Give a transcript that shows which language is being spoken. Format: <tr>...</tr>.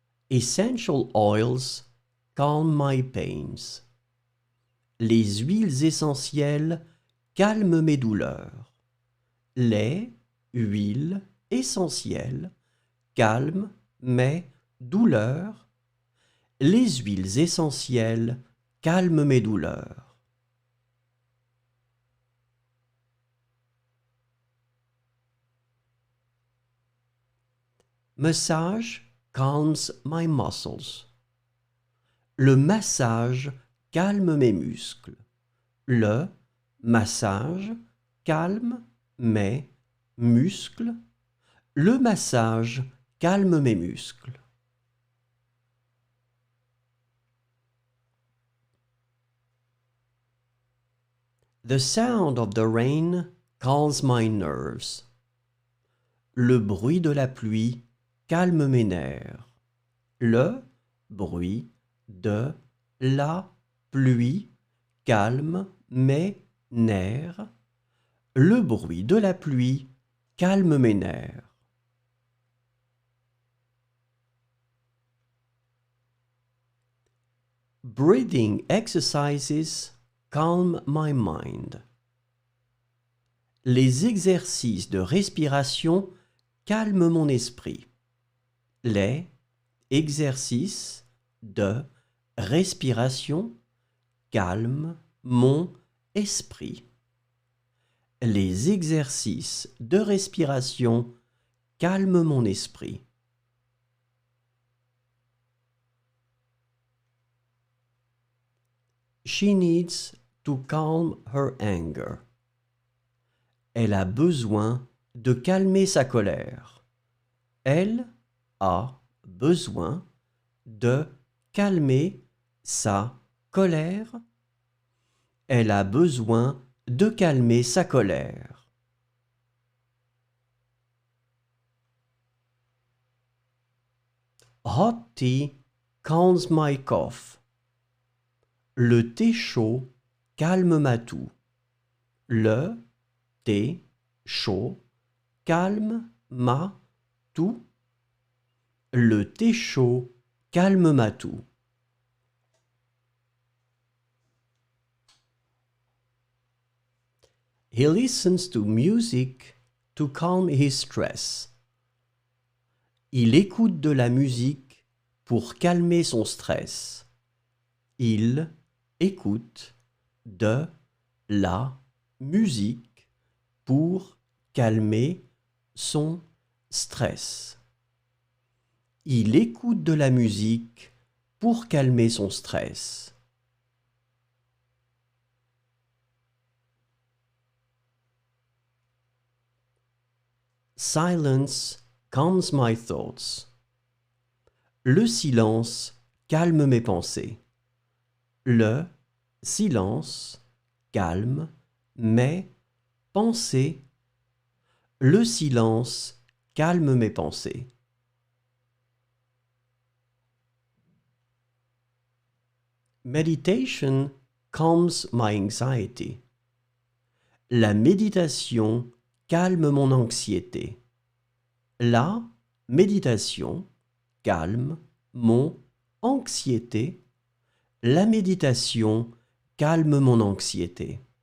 <en>Essential oils calm my pains.</en> <fr>Les huiles essentielles calment mes douleurs. Les huiles essentielles calment mes douleurs. Les huiles essentielles calment mes douleurs.</fr> <en>Massage calms my muscles.</en> <fr>Le massage calme mes muscles. Le massage calme mes muscles. Le massage calme mes muscles.</fr> <en>The sound of the rain calms my nerves.</en> <fr>Le bruit de la pluie calme mes nerfs. Le bruit de la pluie calme mes nerfs. Le bruit de la pluie calme mes nerfs.</fr> <en>Breathing exercises calm my mind.</en> <fr>Les exercices de respiration calment mon esprit. Les exercices de respiration calment mon esprit. Les exercices de respiration calment mon esprit.</fr> <en>She needs to calm her anger.</en> <fr>Elle a besoin de calmer sa colère. Elle a besoin de calmer sa colère. Elle a besoin de calmer sa colère.</fr> <en>Hot tea calms my cough.</en> <fr>Le thé chaud calme ma toux. Le thé chaud calme ma toux. Le thé chaud calme ma toux.</fr> <en>He listens to music to calm his stress.</en> <fr>Il écoute de la musique pour calmer son stress. Il écoute de la musique pour calmer son stress. Il écoute de la musique pour calmer son stress.</fr> <en>Silence calms my thoughts.</en> <fr>Le silence calme mes pensées. Le silence calme mes pensées. Le silence calme mes pensées.</fr> <en>Meditation calms my anxiety.</en> <fr>La méditation calme mon anxiété. La méditation calme mon anxiété. La méditation calme mon anxiété.</fr>